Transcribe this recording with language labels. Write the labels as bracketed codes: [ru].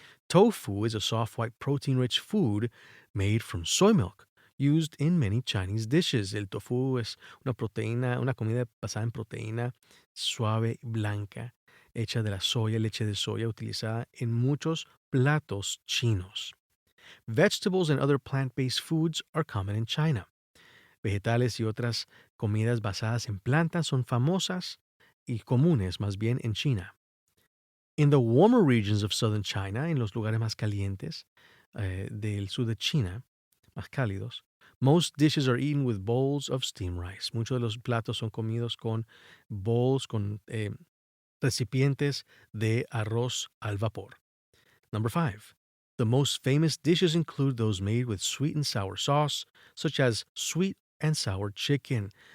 [en] Tofu is a soft white protein-rich food made from soy milk, used in many Chinese dishes. [es] El tofu es una comida basada en proteína suave, blanca, hecha de la soya, leche de soya, utilizada en muchos platos chinos. [en] Vegetables and other plant-based foods are common in China. [es] Vegetales y otras comidas basadas en plantas son famosas y comunes más bien en China. [en] In the warmer regions of southern China, [es] en los lugares más calientes del sur de China, más cálidos, [en] most dishes are eaten with bowls of steamed rice. [es] Muchos de los platos son comidos con bowls, con recipientes de arroz al vapor. [en] Number 5. The most famous dishes include those made with sweet and sour sauce, such as sweet and sour chicken.